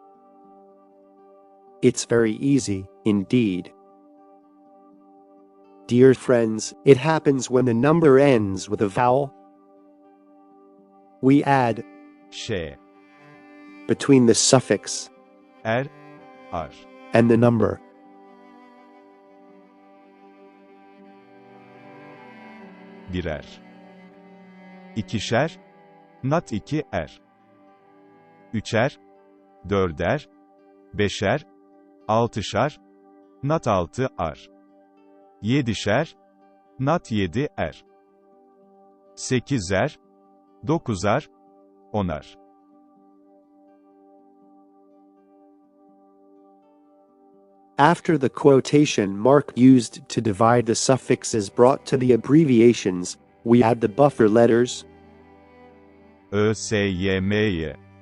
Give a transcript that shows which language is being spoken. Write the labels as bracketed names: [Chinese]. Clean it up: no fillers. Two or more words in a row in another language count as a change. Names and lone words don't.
[English] It's very easy, indeed. Dear friends, it happens when the number ends with a vowel. We add [Turkish] Ş. [English] between the suffix [Turkish] Er. Ar. [English] and the number. [Turkish] Birer. İkişer. Nat 2 er. Üçer. Dörder. Beşer. Altışar. Nat 6 ar. Yedişer. Nat 7 er. Sekizer. Dokuzar. Onar. [English] After the quotation mark used to divide the suffixes brought to the abbreviations, we add the buffer letters. Ö, S, Y, M, Y.